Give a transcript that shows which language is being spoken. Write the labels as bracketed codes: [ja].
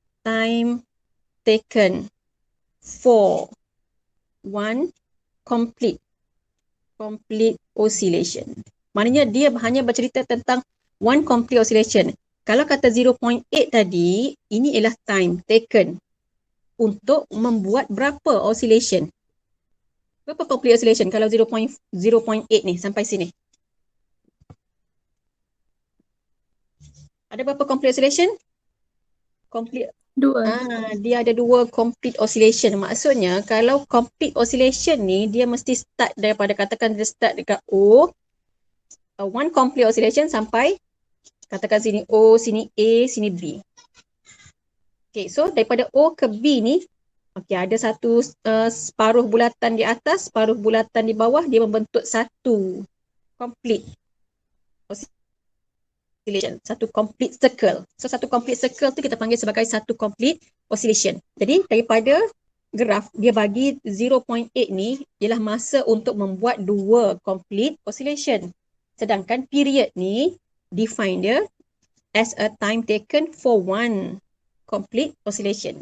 [en] Time taken for one complete oscillation. [ms] Maknanya dia hanya bercerita tentang [en] one complete oscillation. [ms] Kalau kata 0.8 tadi, ini ialah [en] time taken [ms] untuk membuat berapa oscillation? Berapa complete oscillation kalau 0.8 ni sampai sini? Ada berapa complete oscillation? Complete. Dia ada 2 complete oscillation. Maksudnya kalau complete oscillation ni dia mesti start daripada, katakan dia start dekat O, [en] one complete oscillation [ms] sampai katakan sini O, sini A, sini B. Okay, so daripada O ke B ni, okay, ada satu separuh bulatan di atas, separuh bulatan di bawah, dia membentuk satu complete oscillation, satu complete circle. So satu complete circle tu kita panggil sebagai satu complete oscillation. Jadi daripada graf dia bagi 0.8 ni ialah masa untuk membuat 2 complete oscillation. Sedangkan period ni define dia [en] as a time taken for one complete oscillation.